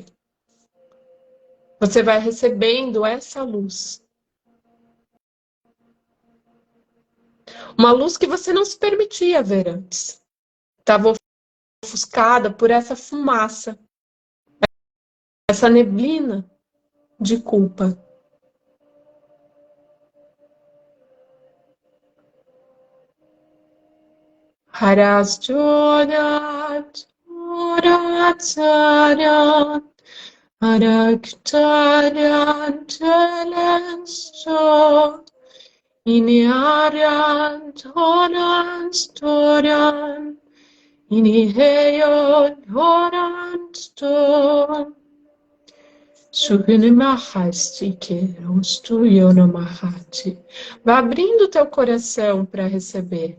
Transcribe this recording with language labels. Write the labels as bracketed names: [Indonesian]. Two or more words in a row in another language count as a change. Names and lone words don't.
[Portuguese] Você vai recebendo essa luz. Uma luz que você não se permitia ver antes. Estava ofuscada por essa fumaça, essa neblina de culpa. Harasjorat, Horatsarat, Haraktarat, Telenso, Iniarat, Horanstoran, Iniheyot, Horansto, Sugunimahasti, Kerostu, Yonomahati. Vá abrindo teu coração para receber.